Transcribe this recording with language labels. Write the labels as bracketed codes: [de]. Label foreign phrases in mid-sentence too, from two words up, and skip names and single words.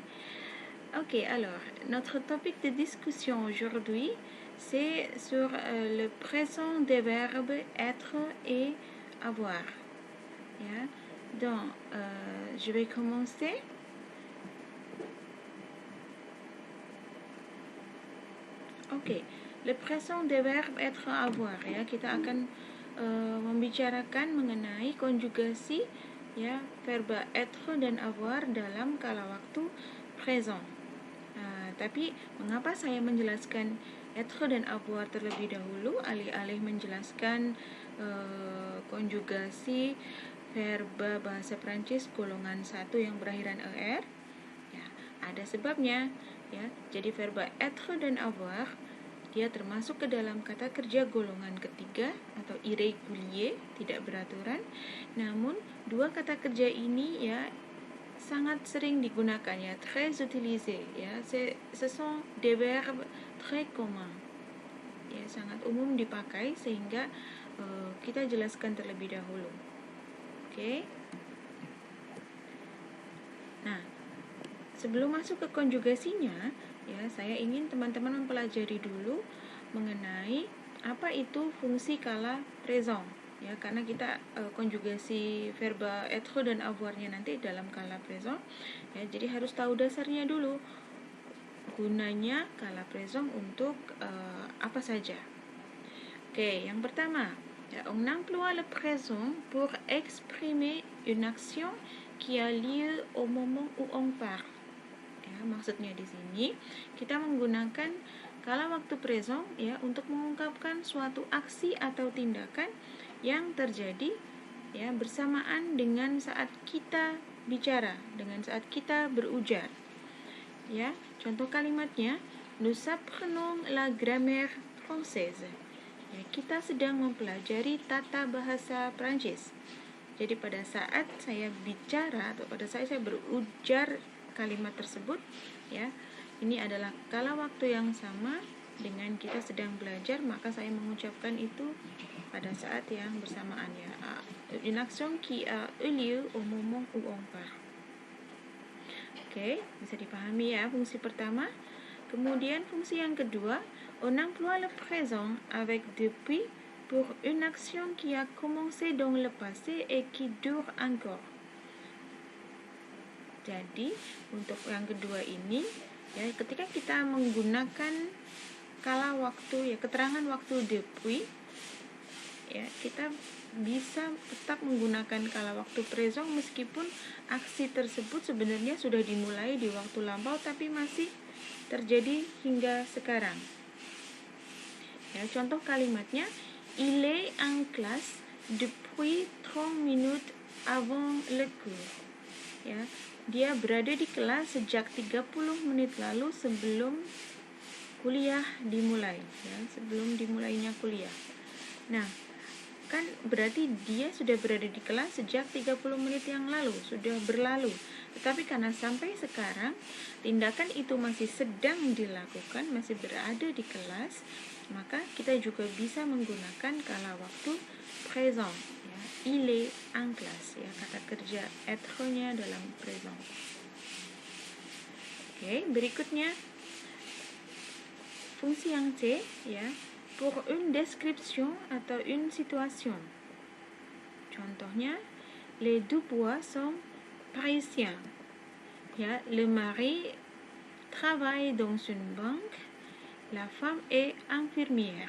[fr] Ok, alors, notre topic de discussion aujourd'hui, c'est sur le présent des verbes être et avoir. Donc, je vais commencer. Oke, le présent des verbes être avoir ya. [id] Kita akan membicarakan mengenai konjugasi ya verba être dan avoir dalam kala waktu présent. Tapi mengapa saya menjelaskan être dan avoir terlebih dahulu alih-alih menjelaskan konjugasi verba bahasa Prancis golongan 1 yang berakhiran er? Ya, ada sebabnya ya. Jadi verba être dan avoir dia termasuk ke dalam kata kerja golongan ketiga atau irrégulier, tidak beraturan. Namun dua kata kerja ini ya sangat sering digunakan ya, [fr] très utilisé ya. Ce sont des verbes très communs. [id] Ya, sangat umum dipakai sehingga kita jelaskan terlebih dahulu. Oke. Nah, sebelum masuk ke konjugasinya, ya, saya ingin teman-teman mempelajari dulu mengenai apa itu fungsi kala présent. Ya, karena kita konjugasi verba être dan avoir-nya nanti dalam kala présent. Ya, jadi harus tahu dasarnya dulu. Gunanya kala présent untuk apa saja. Oke, yang pertama, ya, [fr] on emploie le présent pour exprimer une action qui a lieu au moment où on parle. [id] Ya, maksudnya di sini kita menggunakan kala waktu présent ya untuk mengungkapkan suatu aksi atau tindakan yang terjadi ya bersamaan dengan saat kita bicara, dengan saat kita berujar. Ya, contoh kalimatnya, [fr] nous apprenons la grammaire française. [id] Ya, kita sedang mempelajari tata bahasa Prancis. Jadi pada saat saya bicara atau pada saat saya berujar kalimat tersebut, ya, ini adalah kala waktu yang sama dengan kita sedang belajar, maka saya mengucapkan itu pada saat yang bersamaan ya. [fr] Une action qui a eu lieu au moment où on parle. [id] Oke, bisa dipahami ya fungsi pertama. Kemudian fungsi yang kedua, [fr] on emploie le présent avec depuis pour une action qui a commencé dans le passé et qui dure encore. [id] Jadi, untuk yang kedua ini, ya, ketika kita menggunakan kala waktu, ya, keterangan waktu depuis, ya, kita bisa tetap menggunakan kala waktu présent meskipun aksi tersebut sebenarnya sudah dimulai di waktu lampau tapi masih terjadi hingga sekarang. Ya, contoh kalimatnya, [fr] il est en classe depuis 30 minutes avant le cours. [id] Ya, dia berada di kelas sejak 30 menit lalu sebelum kuliah dimulai, ya, sebelum dimulainya kuliah. Nah, kan berarti dia sudah berada di kelas sejak 30 menit yang lalu, sudah berlalu. Tetapi karena sampai sekarang tindakan itu masih sedang dilakukan, masih berada di kelas, maka kita juga bisa menggunakan kala waktu présent ya. [fr] Il est en classe [id] ya, kata kerja être-nya dalam présent. Oke, berikutnya fungsi yang C ya, [fr] pour une description atau une situation. Contohnya, les Dubois sont parisiens. Ya, le mari travaille dans une banque. La femme est infirmière.